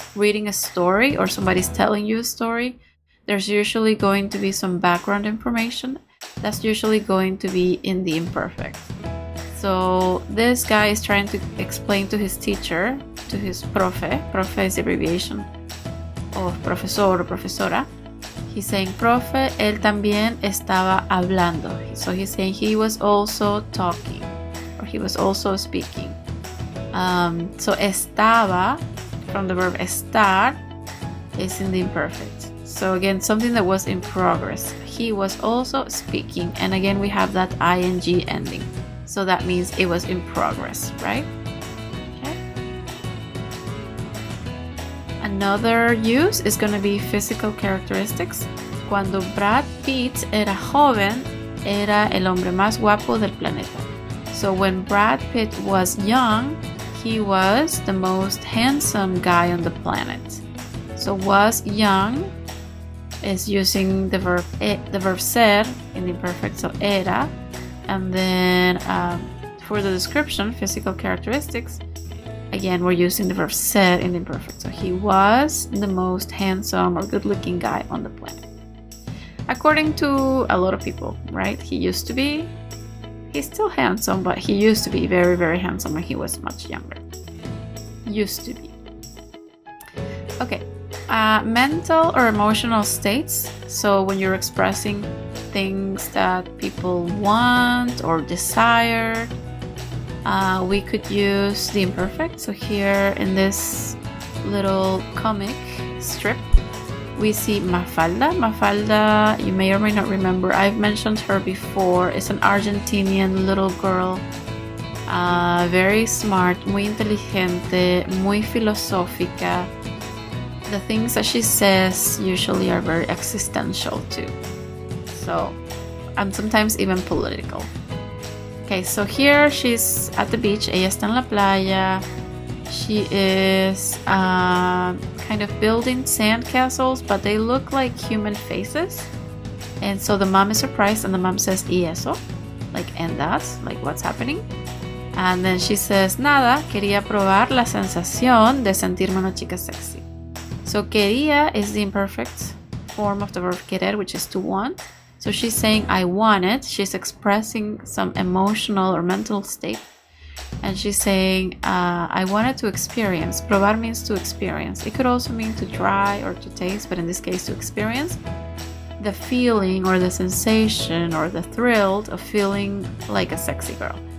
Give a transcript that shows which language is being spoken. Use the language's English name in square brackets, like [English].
[English] reading a story or somebody's telling you a story, there's usually going to be some background information. That's usually going to be in the imperfect. So this guy is trying to explain to his teacher, to his profe is the abbreviation of profesor or profesora. He's saying, [Spanish] profe, él también estaba hablando. [English] So he's saying he was also talking, or he was also speaking. So estaba, from the verb estar, is in the imperfect. So again, something that was in progress. He was also speaking, and again we have that ing ending. So that means it was in progress, right? Okay. Another use is going to be physical characteristics. [Spanish] Cuando Brad Pitt era joven, era el hombre más guapo del planeta. [English] So when Brad Pitt was young, he was the most handsome guy on the planet. So was young is using the verb ser in the imperfect, so era. And then for the description, physical characteristics, again, we're using the verb ser in the imperfect. So he was the most handsome or good-looking guy on the planet. According to a lot of people, right? He used to be, he's still handsome, but he used to be very, very handsome when he was much younger. Used to be. Okay. Mental or emotional states. So when you're expressing things that people want or desire, we could use the imperfect. So here in this little comic strip, we see Mafalda. Mafalda, you may or may not remember, I've mentioned her before. It's an Argentinian little girl, very smart, [Spanish] muy inteligente, muy filosófica. [English] The things that she says usually are very existential too. So, and sometimes even political. Okay, so here she's at the beach. [Spanish] Ella está en la playa. [English] She is kind of building sand castles, but they look like human faces. And so the mom is surprised, and the mom says, [Spanish] ¿Y eso? [English] Like, and that's like what's happening? [Spanish] And then she says, nada, quería probar la sensación de sentirme una chica sexy. [English] So quería is the imperfect form of the verb querer, which is to want. So she's saying, I want it. She's expressing some emotional or mental state. And she's saying, I wanted to experience. Probar means to experience. It could also mean to try or to taste, but in this case, to experience the feeling or the sensation or the thrill of feeling like a sexy girl.